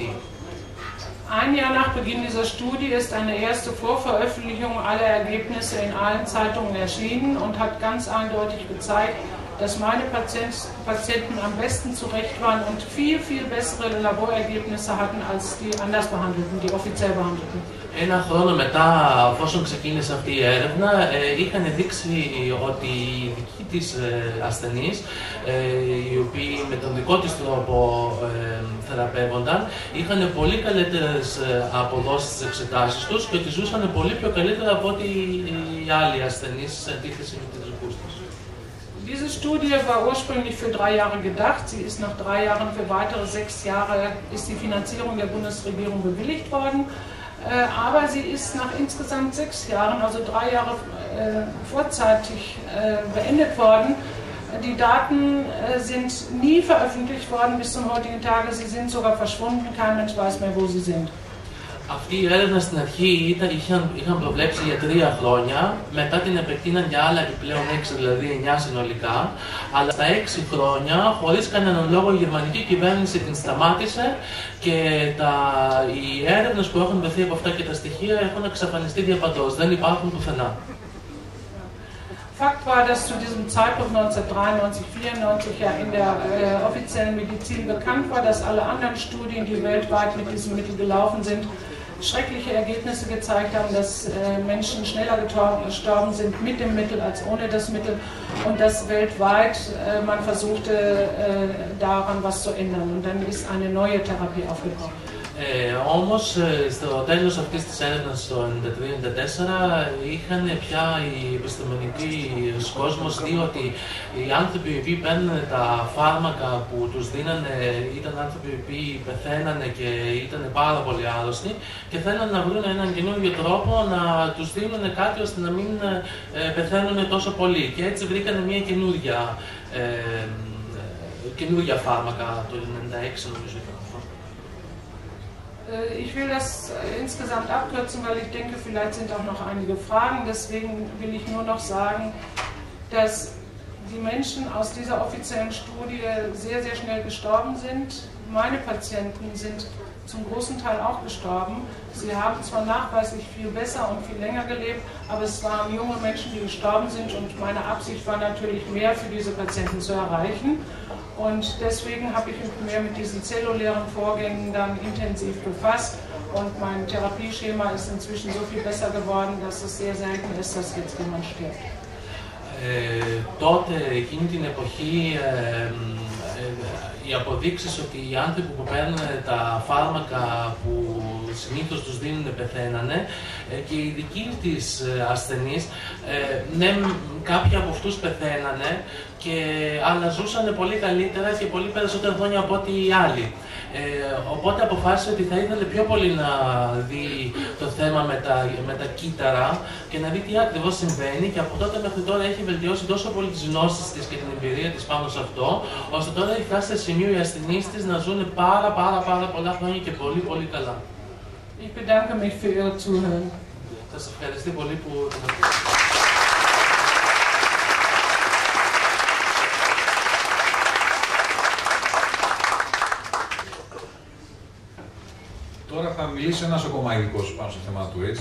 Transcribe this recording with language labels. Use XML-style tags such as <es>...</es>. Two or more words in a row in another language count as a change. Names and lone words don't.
<de>Ein Jahr nach Beginn dieser Studie ist eine erste Vorveröffentlichung aller Ergebnisse in allen Zeitungen erschienen und hat ganz eindeutig gezeigt, dass meine Patienten am besten zurecht waren und viel, viel bessere Laborergebnisse hatten als die anders behandelten, die offiziell behandelten.</de> <el>Ένα χρόνο μετά, εφόσον ξεκίνησε αυτή η έρευνα, είχαν δείξει ότι οι δικοί της ασθενείς, οι οποίοι με τον δικό της τρόπο θεραπεύονταν, είχαν πολύ καλύτερες αποδόσεις στις εξετάσεις τους και ότι ζούσαν πολύ πιο καλύτερα από ότι οι άλλοι ασθενείς σε αντίθεση με τις δικούς τους.</el> <de>Diese Studie war ursprünglich für 3 Jahre gedacht. Sie ist nach 3 Jahren für weitere 6 Jahre ist die Finanzierung der Bundesregierung bewilligt worden. Aber sie ist nach insgesamt 6 Jahren, also 3 Jahre vorzeitig beendet worden. Die Daten sind nie veröffentlicht worden bis zum heutigen Tage. Sie sind sogar verschwunden. Kein Mensch weiß mehr, wo sie sind.</de> <el>Αυτή η έρευνα στην αρχή είχαν προβλέψει για 3 χρόνια, μετά την επεκτείναν για άλλα επιπλέον 6, δηλαδή 9 συνολικά, αλλά στα 6 χρόνια, χωρίς κανέναν λόγο, η γερμανική κυβέρνηση την σταμάτησε και οι έρευνες που έχουν βρεθεί από αυτά και τα στοιχεία έχουν εξαφανιστεί διαπαντός, δεν υπάρχουν πουθενά.</el> <de>Fakt war, dass zu diesem Zeitpunkt 1993, 1994 ja in der offiziellen Medizin bekannt war, dass alle anderen Studien, die weltweit mit diesem Mittel gelaufen sind, schreckliche Ergebnisse gezeigt haben, dass Menschen schneller gestorben sind mit dem Mittel als ohne das Mittel und dass weltweit man versuchte, daran was zu ändern. Und dann ist eine neue Therapie aufgekommen.</de> <el>Όμως στο τέλος αυτής της έρευνας το 1993-1994 είχαν πια οι επιστημονικοί κόσμος δει ότι οι άνθρωποι οι οποίοι παίρνουν τα φάρμακα που τους δίνανε ήταν άνθρωποι οι οποίοι πεθαίνανε και ήταν πάρα πολύ άρρωστοι και θέλανε να βρουν έναν καινούργιο τρόπο να τους δίνουν κάτι ώστε να μην πεθαίνουν τόσο πολύ και έτσι βρήκανε μια καινούργια φάρμακα το 1996 νομίζω.</el> <de>Ich will das insgesamt abkürzen, weil ich denke, vielleicht sind auch noch einige Fragen. Deswegen will ich nur noch sagen, dass die Menschen aus dieser offiziellen Studie sehr, sehr schnell gestorben sind. Meine Patienten sind zum großen Teil auch gestorben. Sie haben zwar nachweislich viel besser und viel länger gelebt, aber es waren junge Menschen, die gestorben sind und meine Absicht war natürlich mehr für diese Patienten zu erreichen. Und deswegen habe ich mich mehr mit diesen zellulären Vorgängen dann intensiv befasst und mein Therapieschema ist inzwischen so viel besser geworden, dass es sehr selten ist, dass jetzt jemand stirbt.</de> <el>τότε, εκείνη την εποχή, οι αποδείξεις ότι οι άνθρωποι που παίρνουν τα φάρμακα που συνήθως τους δίνουν πεθαίνανε και οι δικοί της ασθενείς, ναι, κάποιοι από αυτούς πεθαίνανε, αλλά ζούσαν πολύ καλύτερα και πολύ περισσότερα χρόνια από ό,τι οι άλλοι. Οπότε αποφάσισε ότι θα ήθελε πιο πολύ να δει το θέμα με τα κύτταρα και να δει τι ακριβώς συμβαίνει, και από τότε μέχρι τώρα έχει βελτιώσει τόσο πολύ τις γνώσεις της και την εμπειρία της πάνω σε αυτό, ώστε τώρα έχει φτάσει σε σημείο οι ασθενείς της να ζουν πάρα πολλά χρόνια και πολύ καλά.</el> <de>Ich bedanke mich für Ihr Zuhören.</de> <el>Θα σας ευχαριστώ πολύ που την ακούσατε. Τώρα θα μιλήσει ένας ακόμα ειδικός πάνω στο θέμα του AIDS.</el>